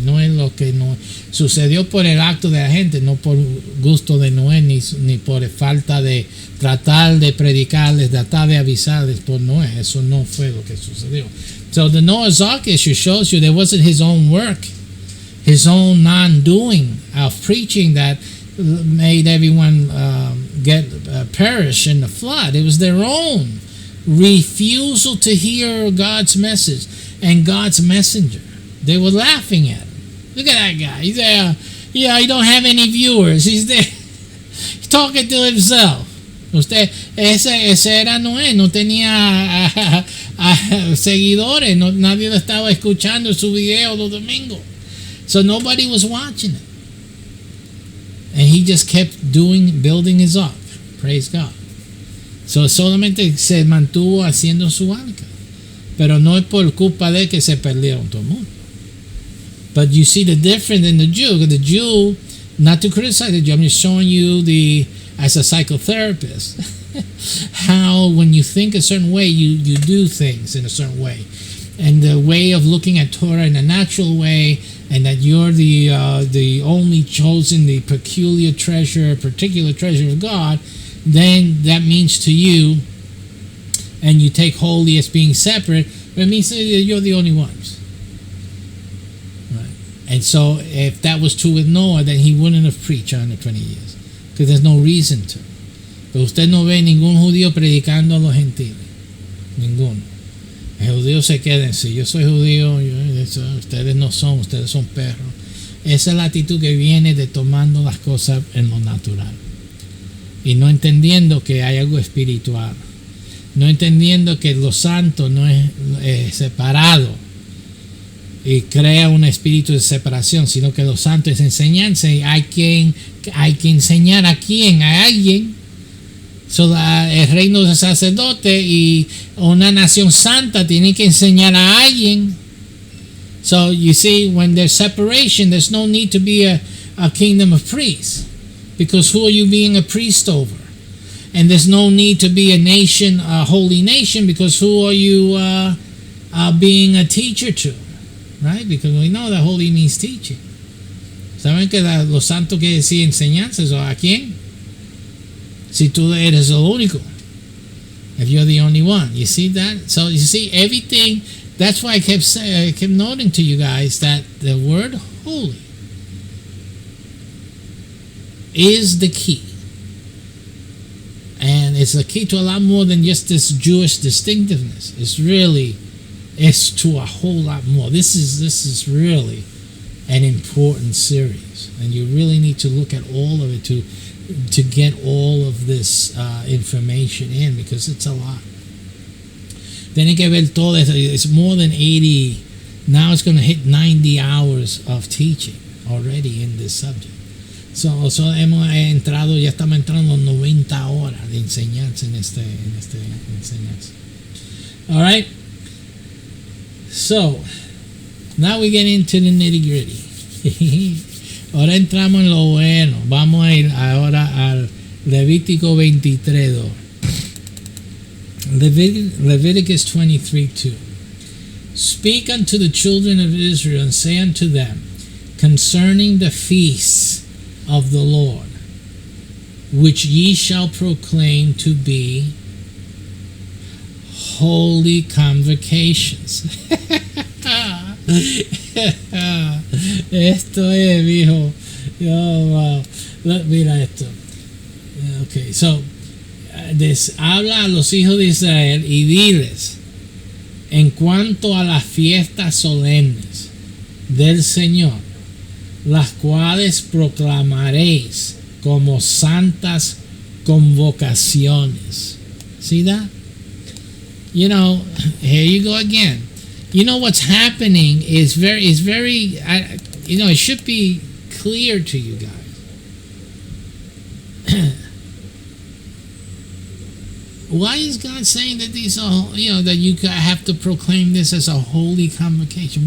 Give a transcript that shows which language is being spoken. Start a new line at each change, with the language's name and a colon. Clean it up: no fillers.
Spanish: No es lo que no sucedió por el acto de la gente, no por gusto de Noé, ni por falta de tratar de predicarles, tratar de avisarles por Noé. Eso no fue lo que sucedió.
English: So the Noah's Ark issue shows you there wasn't his own work, his own non-doing of preaching that made everyone perish in the flood. It was their own refusal to hear God's message and God's messenger. They were laughing at him. Look at that guy. He's there. Yeah, he don't have any viewers. He's there. He's talking to himself.
Spanish: Ese era Noé, no tenía seguidores, nadie lo estaba escuchando su video los domingos.
English: So nobody was watching it. And he just kept building his ark. Praise God.
Spanish: So solamente se mantuvo haciendo su arca. Pero no es por culpa de que se perdieron todo el mundo.
English: But you see the difference in the Jew. The Jew, not to criticize the Jew, I'm just showing you as a psychotherapist, how when you think a certain way, you do things in a certain way. And the way of looking at Torah in a natural way, and that you're the only chosen, the particular treasure of God, then that means to you, and you take holy as being separate, but it means that you're the only ones. Right? And so if that was true with Noah, then he wouldn't have preached 120 years. Because there's no reason to.
Spanish: Pero usted no ve ningún judío predicando a los gentiles. Ninguno. El judío se queda en sí. Yo soy judío, ustedes no son, ustedes son perros. Esa es la actitud que viene de tomando las cosas en lo natural. Y no entendiendo que hay algo espiritual. No entendiendo que lo santo no es separado y crea un espíritu de separación, sino que lo santo es enseñanza y hay que enseñar a alguien. El reino de sacerdote y una nación santa tiene que enseñar a alguien.
English: So you see, when there's separation, there's no need to be a kingdom of priests, because who are you being a priest over? And there's no need to be a holy nation, because who are you being a teacher to? Right? Because we know that holy means teaching.
Spanish: ¿Saben que los santos quiere decir enseñanzas? ¿A quién? Si tú eres el único.
English: If you're the only one. You see that? So you see everything. That's why I kept noting to you guys that the word holy is the key. And it's the key to a lot more than just this Jewish distinctiveness. It's to a whole lot more. This is really an important series, and you really need to look at all of it to get all of this information in, because it's a lot.
Spanish: Tienen que ver todo.
English: It's more than 80. Now it's going to hit 90 hours of teaching already in this subject.
Spanish: So ya estamos entrando 90 horas de enseñanza en este enseñanza.
English: All right. So now we get into the nitty gritty.
Spanish: Ahora entramos en lo bueno. Vamos a ir ahora al Levítico 23:2.
English: Leviticus 23:2. Speak unto the children of Israel and say unto them concerning the feasts of the Lord, which ye shall proclaim to be holy convocations.
Spanish: Esto es, viejo. Oh, wow. Mira esto. Okay, so habla a los hijos de Israel y diles, en cuanto a las fiestas solemnes del Señor, las cuales proclamaréis como santas convocaciones.
English: See that? You know, here you go again. You know what's happening is very, you know, it should be clear to you guys. Why is God saying that these are, you know, that you have to proclaim this as a holy convocation?